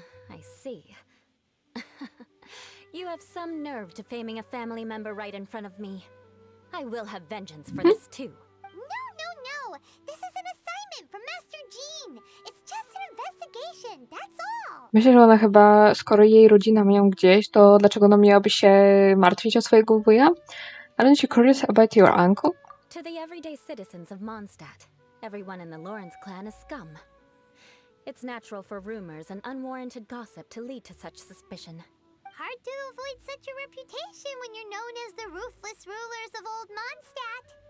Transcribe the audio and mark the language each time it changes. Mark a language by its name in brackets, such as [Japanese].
[English] I see. You have some nerve to faming a family member right in front of me. I will have vengeance for this too. No. This is an assignment from Master Jean. It's just an investigation, that's all. [Polish] Myślę, że ona chyba, skoro jej rodzina mają gdzieś, to dlaczego ona miałaby się martwić o swojego wuja? [English] Aren't you curious about your uncle? To the everyday citizens of Mondstadt, everyone in the Lawrence clan is scum. It's natural for rumors and unwarranted gossip to lead to such suspicion. Hard to avoid such a reputation when you're known as the ruthless rulers of Old Mondstadt.